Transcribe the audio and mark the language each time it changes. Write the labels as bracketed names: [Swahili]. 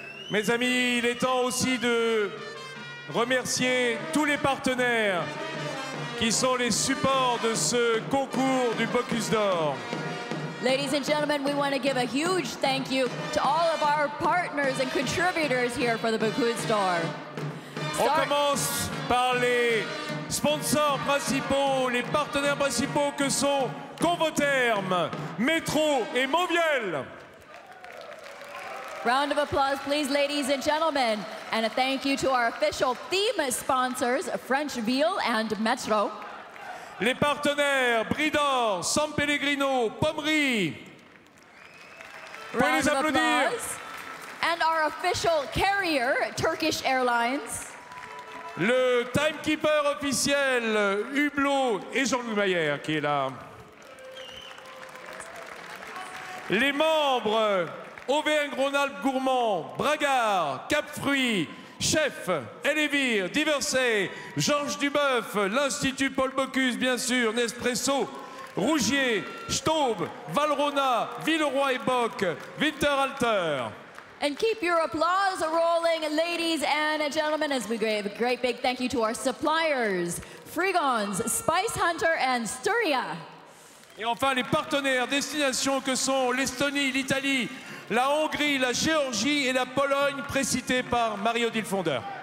[French] Mes amis, il est temps aussi de remercier tous les partenaires qui sont les supports de ce concours du Bocuse d'Or. [English] Ladies and gentlemen, we want to give a huge thank you to all of our partners and contributors here for the Bocuse d'Or. [French] On commence par les sponsors principaux, les partenaires principaux que sont Convoterm, Métro et Moviel. [English] Round of applause, please, ladies and gentlemen. And a thank you to our official theme sponsors, French Ville and Metro. [French] Les partenaires Bridor, San Pellegrino, Pommery. Pouvez les applaudir. [English] And our official carrier, Turkish Airlines. [French] Le timekeeper officiel, Hublot et Jean-Louis Maillère qui est là. Les membres Auvergne-Rhône-Alpes Gourmand, Bragard, Cap-Fruits, Chef, Elévir, Diversey, Georges Duboeuf, l'Institut Paul Bocuse, bien sûr, Nespresso, Rougier, Staub, Valrhona, Villeroy et Bock, Winterhalter. [English] And keep your applause rolling, ladies and gentlemen, as we give a great big thank you to our suppliers, Frigons, Spice Hunter, and Styria. [French] Et enfin, les partenaires destination que sont l'Estonie, l'Italie, la Hongrie, la Géorgie et la Pologne, précitées par Marie-Odile Fondeur.